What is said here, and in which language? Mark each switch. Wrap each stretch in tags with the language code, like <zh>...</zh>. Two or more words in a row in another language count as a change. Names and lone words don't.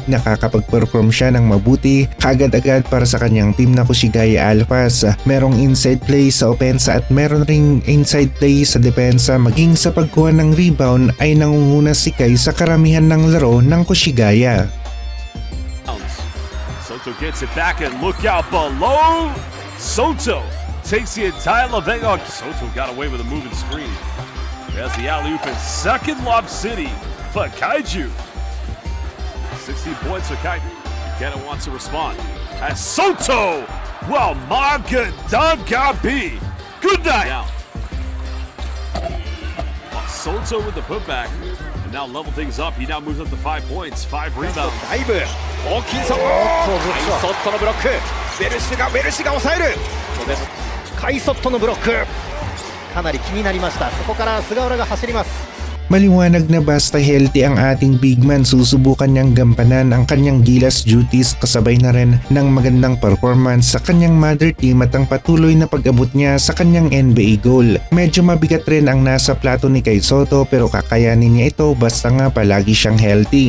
<tl>Nakakapag-perform siya ng mabuti kaagad-agad para sa kanyang team na Koshigaya Alphas. Merong</tl> <en>inside play</en> <tl>sa opensa at meron ring</tl> <en>inside play</en> <tl>sa depensa, maging sa pagkuha ng rebound ay nangunguna si Kai sa karamihan ng laro ng Koshigaya.</tl> <en>Soto gets it back and look out below. Soto takes the entire Lavenga. Soto got away with a moving screen. There's the alley-oop in second lob city for Kaiju. 16 points for Kaiju. Buchanan wants to respond. As Soto, well, Magadagabi. Good night. Down. Soto with the putback. And now level things up. He now moves up to 5 points, 5 rebounds.</en> <ja>だいぶ大きいぞ。カイソットのブロック。ウェルシが抑える。カイソットのブロック。かなり気になりました。そこから菅原が走ります。</ja> <tl>Maliwanag na basta healthy ang ating</tl> <en>big man,</en> <tl>susubukan niyang gampanan ang kanyang Gilas duties kasabay na rin ng magandang performance sa kanyang</tl> <en>mother team</en> <tl>at ang patuloy na pag-abot niya sa kanyang NBA goal. Medyo mabigat rin ang nasa plato ni Kai Sotto pero kakayanin niya ito basta nga palagi siyang healthy.</tl>